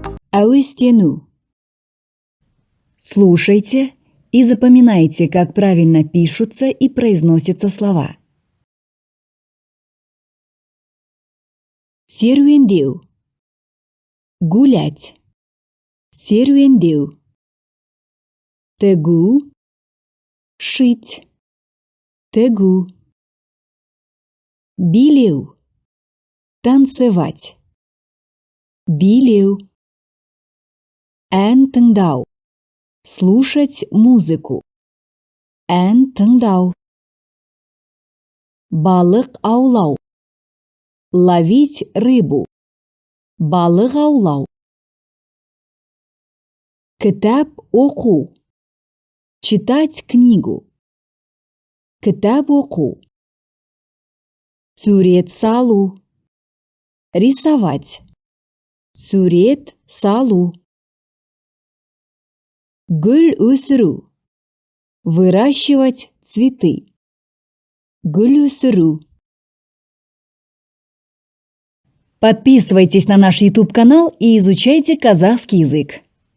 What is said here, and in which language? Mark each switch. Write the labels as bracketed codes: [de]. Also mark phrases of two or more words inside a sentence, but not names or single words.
[kk] әуестену. [ru] Слушайте и запоминайте, как правильно пишутся и произносятся слова. [kk] Серуендеу. [ru] Гулять. Серуендеу. [kk] Тегу. Шить. Тегу. Билеу. [ru] Танцевать. Билеу. [kk] Ән тыңдау. [ru] Слушать музыку. [kk] Ән тыңдау. Балық аулау. [ru] Ловить рыбу. [kk] Балық аулау. Кітап оқу. [ru] Читать книгу. [kk] Кітап оқу. Сурет салу. Рисовать. Сурет салу. Гүл өсіру. [ru] Выращивать цветы. [kk] Гүл өсіру. [ru] Подписывайтесь на наш YouTube-канал и изучайте казахский язык.